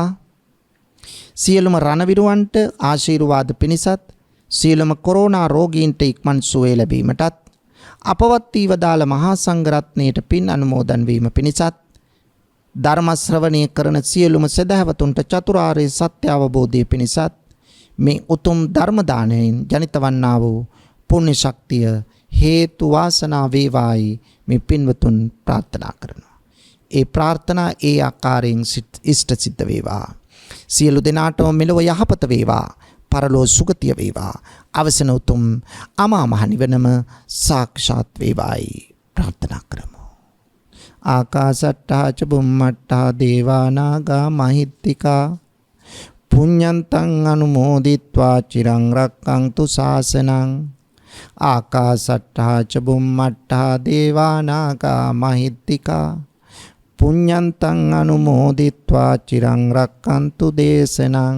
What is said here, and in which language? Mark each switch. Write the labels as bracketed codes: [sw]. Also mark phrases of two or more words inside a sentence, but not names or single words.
[si] සියලුම රණවිරුවන්ට ආශිර්වාද පිණිසත් සියලුම කොරෝනා රෝගීන්ට ඉක්මන් සුවය ලැබීමටත් අපවත් වීවදාල මහා සංඝරත්නයට පින් අනුමෝදන් වීම පිණිසත් ධර්ම ශ්‍රවණය කරන සියලුම සදහවතුන්ට චතුරාර්ය සත්‍ය අවබෝධය පිණිසත් මේ උතුම් ධර්ම දානයෙන් ජනිත වන්නා වූ පුණ්‍ය ශක්තිය හේතු වාසනා වේවායි මේ පින්වතුන් ප්‍රාර්ථනා කරනවා. ඒ ප්‍රාර්ථනා ඒ ආකාරයෙන් ඉෂ්ට සිද්ධ වේවා. සියලු දෙනාටම මෙලොව යහපත වේවා. පරලෝ සුගතිය වේවා. අවසන උතුම් අමා මහ නිවනම සාක්ෂාත් වේවායි ප්‍රාර්ථනා කරමු. [pi] ආකාසට්ටා ච බුම්මට්ටා දේවා නාග මහිත්‍තිකා පුඤ්ඤන්තං අනුමෝදිත්වා චිරං රක්ඛන්තු ශාසනං. ආකාසට්ටා ච බුම්මට්ටා දේවා නාග මහිත්‍තිකා පුඤ්ඤන්තං අනුමෝදිත්වා චිරං රක්ඛන්තු දේශනං.